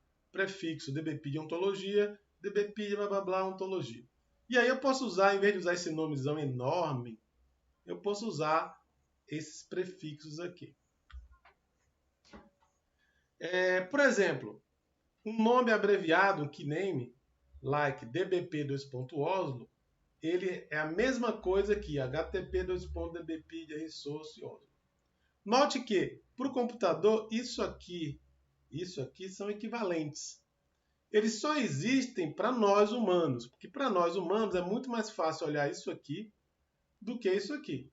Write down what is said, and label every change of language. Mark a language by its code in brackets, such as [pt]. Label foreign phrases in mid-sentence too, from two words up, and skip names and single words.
[pt] Prefixo dbpedia ontologia, dbpedia blá blá blá ontologia. E aí eu posso usar, em vez de usar esse nomezão enorme, eu posso usar esses prefixos aqui. Por exemplo, um nome abreviado, um [en] keyname, like [pt] dbp2.oslo, ele é a mesma coisa que http://dbpedia resource oslo. Note que, para o computador, isso aqui são equivalentes. Eles só existem para nós humanos, porque para nós humanos é muito mais fácil olhar isso aqui do que isso aqui.